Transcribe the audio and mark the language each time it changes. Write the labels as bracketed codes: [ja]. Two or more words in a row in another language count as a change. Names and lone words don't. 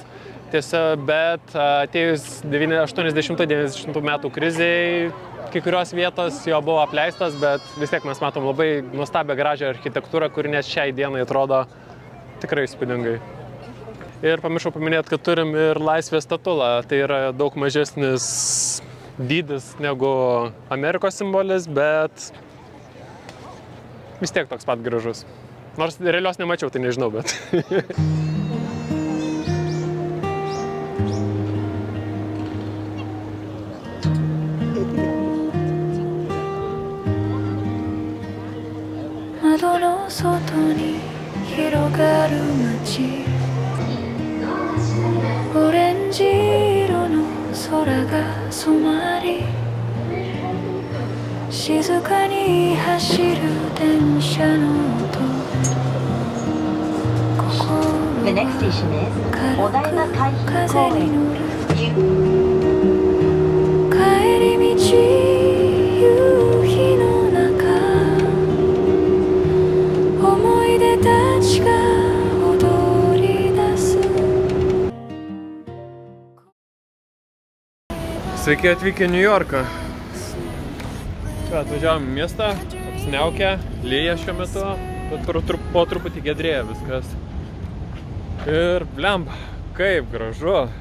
[lt] Tiesa, bet atėjus 80-90 metų krizei, kai kurios vietos jo buvo apleistas, bet vis tiek mes matom labai nuostabią gražią architektūrą, kuri net šiai dienai atrodo tikrai įspūdingai. Ir pamiršau paminėti, kad turim ir Laisvės statulą. Tai yra daug mažesnis dydis negu Amerikos simbolis, bet vis tiek toks pat gražus. Nors realios nemačiau, tai nežinau, bet... [ja] 窓の外に広がる街オレンジ色の空が染まり静かに走る電車の音 [en] The next station is お台場海浜公園 [ja] 帰り道夕日の中思い出たちが踊り出す [lt] Sveiki atvykę į New Yorką. Atvažiavom į miestą, apsniaukę, lyja šiuo metu, bet po truputį gedrėja viskas. Ir blemba, kaip gražu.